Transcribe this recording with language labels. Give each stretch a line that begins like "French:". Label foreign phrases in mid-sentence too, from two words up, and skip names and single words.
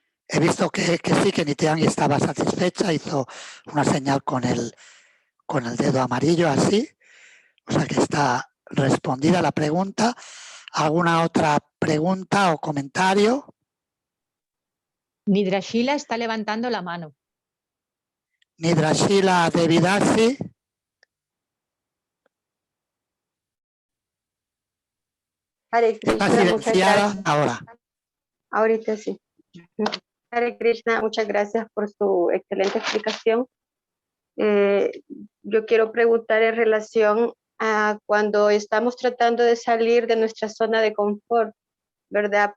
Spanish: He visto que sí, que Nityangi estaba satisfecha, hizo una señal con el dedo amarillo así, o sea que está respondida la pregunta. ¿Alguna otra pregunta o comentario? Nidrashila está levantando la mano. Nidrashila Devidasi. Hare Está Krishna, muchas silenciada gracias. ahora. Ahorita sí. Hare Krishna, muchas gracias por su excelente explicación. Yo quiero preguntar en relación a cuando estamos tratando de salir de nuestra zona de confort, ¿verdad?